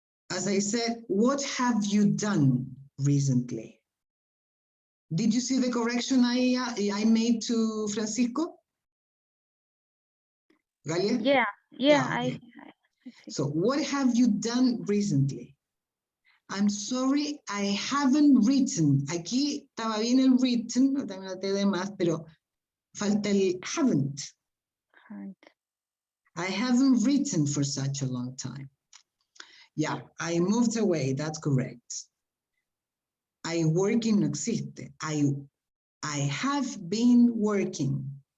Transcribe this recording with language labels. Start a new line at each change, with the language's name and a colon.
English: As I said, what have you done recently? Did you see the correction I made to Francisco? Galia? Yeah. Okay. I see. So what have you done recently? I'm sorry, I haven't written.
Spanish: Aquí estaba bien el written, también la de más, pero falta el haven't.
English: I haven't written for such a long time. Yeah, I moved away, that's correct. I working
Spanish: no existe.
English: I have been working.